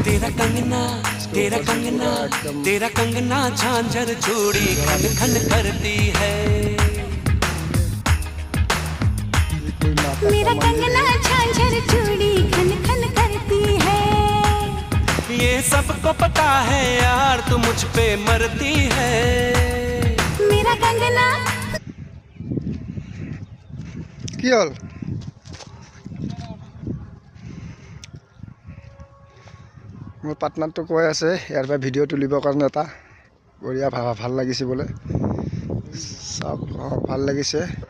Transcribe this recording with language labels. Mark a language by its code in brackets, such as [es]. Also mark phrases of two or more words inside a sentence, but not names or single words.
[hi] तेरा कंगना तेरा कंगना तेरा कंगना झांझर चूड़ी खन खन करती है ये कोई माता मेरा का मंदिर कंगना है झांझर चूड़ी खन खन करती है ये सबको पता है यार तू मुझ पे मरती है मेरा कंगना [as] কি হল মোৰ পাৰ্টনাৰটো কৈ আছে ইয়াৰ পৰা ভিডিঅ' তুলিবৰ কাৰণে এটা বঢ়িয়া ভাল লাগিছে বোলে চব ভাল লাগিছে